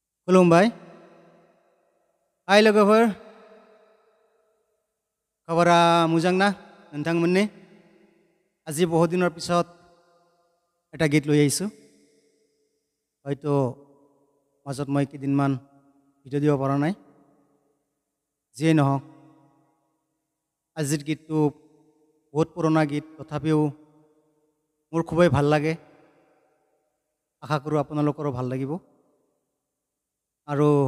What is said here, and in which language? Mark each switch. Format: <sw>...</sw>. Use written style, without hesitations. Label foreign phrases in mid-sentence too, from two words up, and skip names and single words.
<brx>खुलुमबाय हाय लोगोफोर खबरा मोजां ना नोंथांमोननि</brx> <as>আজি বহুত দিনৰ पिছত এটা गीत লৈ আহিছো হয়তো মাজত মই কেইদিনমান ভিডিঅ' দিব পৰা নাই যিয়ে নহওক আজিৰ গীতটো বহুত পুৰণা গীত তথাপিও মোৰ খুবেই ভাল লাগে আশা কৰোঁ আপোনালোকৰো ভাল লাগিব আৰু</as>